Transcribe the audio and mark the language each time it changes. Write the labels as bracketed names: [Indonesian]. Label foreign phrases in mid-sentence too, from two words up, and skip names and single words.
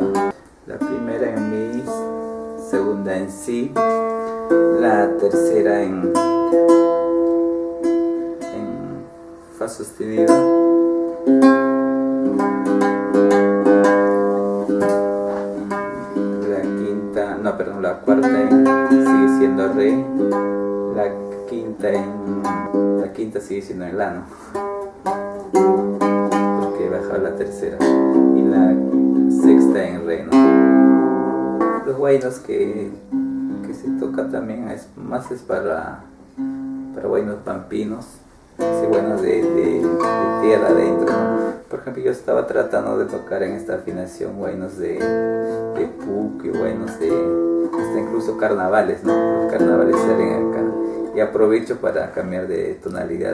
[Spanish] La primera en mi, segunda en si, la tercera en fa sostenido, la cuarta sigue siendo re, la quinta sigue siendo en la, ¿no? Porque he bajado la tercera, y la sexta en re, ¿no? Los huaynos que se toca también es para huaynos pampinos, huaynos de tierra adentro, ¿no? Por ejemplo, yo estaba tratando de tocar en esta afinación huaynos de puque, huaynos hasta incluso carnavales, ¿no? Los carnavales salen acá. Y aprovecho para cambiar de tonalidad.